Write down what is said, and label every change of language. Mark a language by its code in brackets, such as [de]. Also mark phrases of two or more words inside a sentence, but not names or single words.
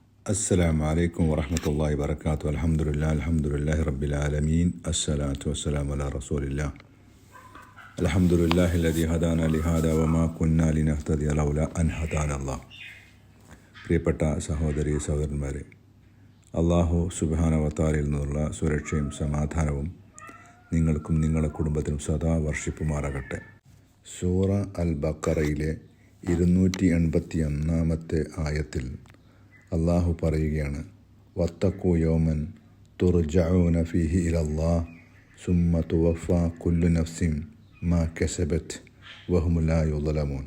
[ar] السلام عليكم ورحمة الله وبركاته. الحمد لله رب العالمين. الصلاة والسلام على رسول الله. الحمد لله الذي هدانا لهذا وما كنا لنهتدي لولا أن هدانا الله. [ml] പ്രിയപ്പെട്ട സഹോദരി സഹോദരന്മാരെ, [ar] الله سبحانه وتعالى [ml] നിന്നുള്ള സുരക്ഷയും സമാധാനവും നിങ്ങൾക്കും നിങ്ങളുടെ കുടുംബത്തിനും സദാ വർഷിപ്പുമാറാകട്ടെ. സൂറ അൽ ബഖറയിലെ 281 ആയത്തിൽ അള്ളാഹു പറയുകയാണ്, [ar] واتقوا يوما ترجعون فيه إلى الله ثم توفى كل نفس ما كسبت وهم لا يظلمون.